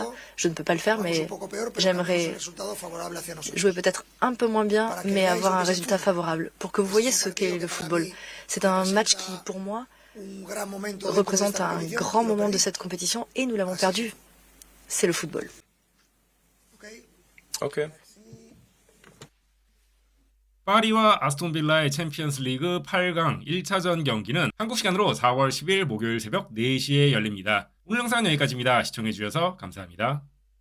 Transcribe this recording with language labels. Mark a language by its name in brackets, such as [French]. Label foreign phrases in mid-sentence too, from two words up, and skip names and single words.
[French] Je ne peux pas le faire, mais j'aimerais jouer peut-être un peu moins bien, mais avoir un résultat favorable, pour que vous voyez ce qu'est le football. C'est un match qui, pour moi, représente un grand moment de cette compétition, et nous l'avons perdu. C'est le football. Ok. [Korean] 파리와 아스톤빌라의 챔피언스 리그 8강 1차전 경기는 한국 시간으로 4월 10일 목요일 새벽 4시에 열립니다. 오늘 영상은 여기까지입니다. 시청해주셔서 감사합니다.